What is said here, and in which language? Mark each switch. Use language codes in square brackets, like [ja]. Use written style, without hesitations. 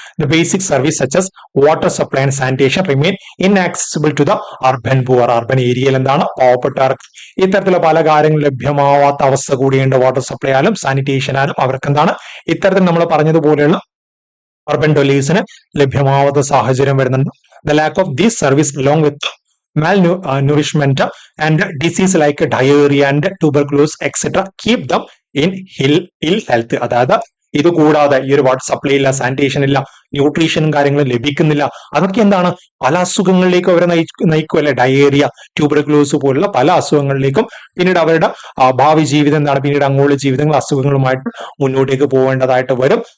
[en] The basic service such as water supply and sanitation remain inaccessible to the urban poor. [ml] Urban ഏരിയയിൽ പാവപ്പെട്ടവർക്ക് ഇത്തരത്തിലുള്ള പല കാര്യങ്ങളും ലഭ്യമാവാത്ത അവസ്ഥ കൂടിയുണ്ട്. വാട്ടർ സപ്ലൈ ആയാലും സാനിറ്റേഷൻ ആയാലും അവർക്ക് ഇത്തരത്തിൽ നമ്മൾ പറഞ്ഞതുപോലെയുള്ള അർബൻ ഡെവലപ്പേഴ്സിന് ലഭ്യമാവാത്ത സാഹചര്യം വരുന്നുണ്ട്. [en] The lack of these service along with malnourishment and disease like diarrhea and tuberculosis etc keep them in ill health. [ml] അതായത് ഇത് കൂടാതെ ഈ ഒരു വാട്ടർ സപ്ലൈ ഇല്ല, സാനിറ്റേഷൻ ഇല്ല, ന്യൂട്രീഷനും കാര്യങ്ങളും ലഭിക്കുന്നില്ല. അതൊക്കെ എന്താണ് പല അസുഖങ്ങളിലേക്കും അവരെ നയിക്കും അല്ലെ. ഡയേറിയ, ട്യൂബർക്ലോസ് പോലുള്ള പല അസുഖങ്ങളിലേക്കും പിന്നീട് അവരുടെ ഭാവി ജീവിതം എന്താണ്, പിന്നീട് അങ്ങോട്ടുള്ള ജീവിതങ്ങൾ അസുഖങ്ങളുമായിട്ട് മുന്നോട്ടേക്ക് പോകേണ്ടതായിട്ട് വരും.